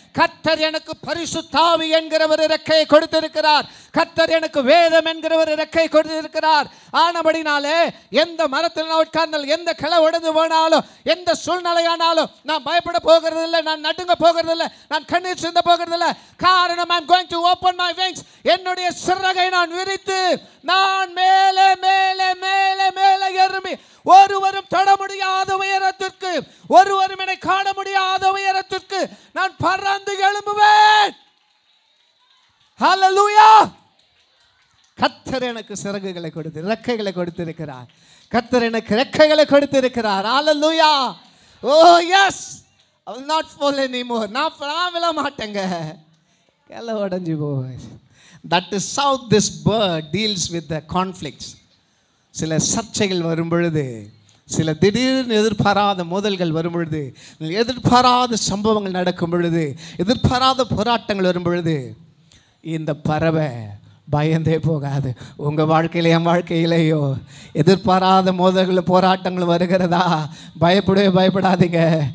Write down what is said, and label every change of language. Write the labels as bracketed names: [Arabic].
[Tamil] கர்த்தர் எனக்கு பரிசுத்த ஆவி என்கிற ஒரு ரெக்கையை கொடுத்திருக்கிறார். கர்த்தர் எனக்கு வேதம் என்கிற ஒரு ரெக்கை கொடுத்திருக்கிறார். ஆனபடினாலே எந்த மரத்தில் நான் உட்கார்ந்தாலும், எந்த கிளை உடைந்து போனாலும், எந்த சூழ்நிலையானாலும் நான் பயப்பட போகிறதில்லை, நான் நடுங்க போகிறதில்லை, நான் கண்ணீர் சிந்த போகிறதில்லை. [English] காரணம், I am going to open my wings. [Tamil] என்னுடைய சிறகை நான் விரித்து நான் மேலே மேலே மேலே மேலே ஏறுமே. ஒருவரும் தொட முடியாத உயரத்திற்கு, ஒருவரும் என்னை காண முடியாத உயரத்திற்கு நான் பறந்து எழும்புவேன். ஹல்லேலூயா. கர்த்தர் எனக்கு சிறகுகளை கொடுத்து ரெக்கைகளை கொடுத்திருக்கிறார். கர்த்தர் எனக்கு ரெக்கைகளை கொடுத்திருக்கிறார். ஹல்லேலூயா. [English] Oh yes, I will not fall anymore. [Tamil] நான் விழ மாட்டேங்க. கிளை உடைஞ்சு போவேன். [English] That is how this bird deals with the conflicts. [Tamil] சில சர்ச்சைகள் வரும் பொழுது, சில திடீர்னு எதிர்பாராத மோதல்கள் வரும் பொழுது, எதிர்பாராத சம்பவங்கள் நடக்கும் பொழுது, எதிர்பாராத போராட்டங்கள் வரும் பொழுது, இந்த பறவை பயந்தே போகாது. உங்கள் வாழ்க்கையில என் வாழ்க்கையிலேயோ எதிர்பாராத மோதல்கள் போராட்டங்கள் வருகிறதா, பயப்படாதீங்க.